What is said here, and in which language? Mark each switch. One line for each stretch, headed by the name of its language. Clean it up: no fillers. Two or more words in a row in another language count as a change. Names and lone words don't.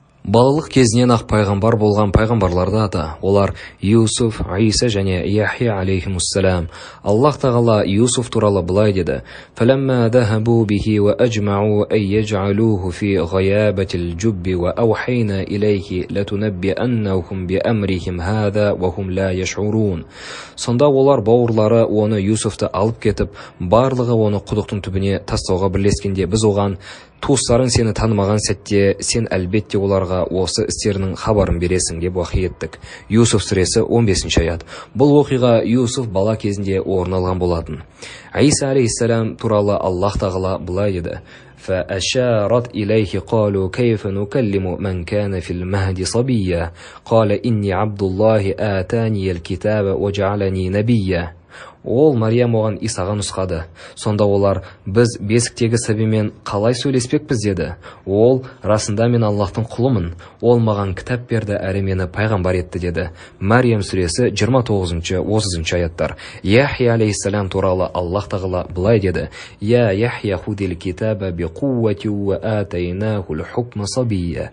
Kazakh: Балалық кезінен ақ пайғамбар болған пайғамбарларды ата. Олар Юсуф, Иса және Яхия алейхимуссалам. Аллах тағала Юсуф туралы былай деді:
Arabic: "فلما ذهبوا به وأجمعوا أن يجعلوه في غيابت الجب وأوحينا إليه لتنبئنهم بأمرهم هذا وهم لا يشعرون."
Kazakh: Сонда олар бауырлары оны Юсуфты алып кетіп, барлығы оны құдықтың түбіне тастауға бірлескенде, біз оған: "Туыстарың сені танымаған сәтте, сен әлбетте оларға осы істерінің хабарын бересің" деп уахи еттік. Юсуф сүресі 15 аят. Бұл оқиға Юсуф бала кезінде орын алған болатын. Иса алейхиссалам туралы Аллах тағала былай деді:
Arabic: فأشارت إليه قالوا كيف نكلم من كان في المهد صبيا قال إني عبد الله آتاني الكتاب وجعلني نبيا.
Kazakh: Ол Мариям оған Исаға нұсқады. Сонда олар: "Біз бесіктегі сәбимен қалай сөйлеспекпіз?" деді. Ол: "Расында мен Аллахтың құлымын. Ол маған кітап берді әрі мені пайғамбар етті" деді. Мариям сүресі 29-30 аяттар. Яхия алейхиссалам туралы Аллах тағала былай деді:
Arabic: "يا يحيى خذ الكتاب بقوة وآتيناه الحكم صبيا."